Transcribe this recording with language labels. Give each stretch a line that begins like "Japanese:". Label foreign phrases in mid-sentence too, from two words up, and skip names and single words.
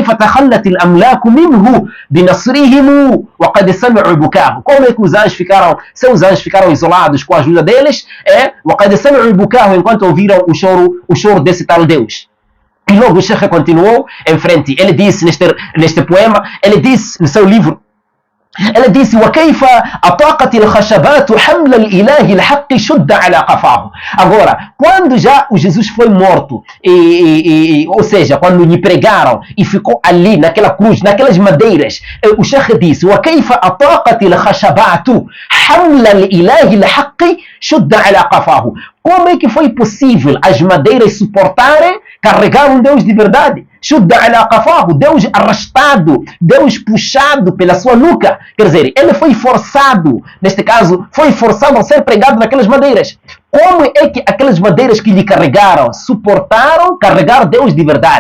Portuguese: Como é que os anjos ficaram, seus anjos ficaram isolados com a ajuda deles? Enquanto ouviram o choro desse tal Deus. E logo o Sheikh continuou em frente. Ele disse neste poema, ele disse no seu livro, ele disse:
Arabic: وكيف أطاقت الخشبات حمل الإله الحق شد على قفاه.
Portuguese: Agora, quando já o Jesus foi morto, ou seja, quando lhe pregaram e ficou ali naquela cruz, naquelas madeiras, o Sheikh disse:
Arabic: وكيف أطاقت الخشبات حمل الإله الحق شد على قفاه.
Portuguese: Como é que foi possível as madeiras suportarem carregar um Deus de verdade? Deus arrastado, Deus puxado pela sua nuca. Quer dizer, ele foi forçado, neste caso, foi forçado a ser pregado naquelas madeiras. Como é que aquelas madeiras que lhe carregaram suportaram carregar Deus de verdade?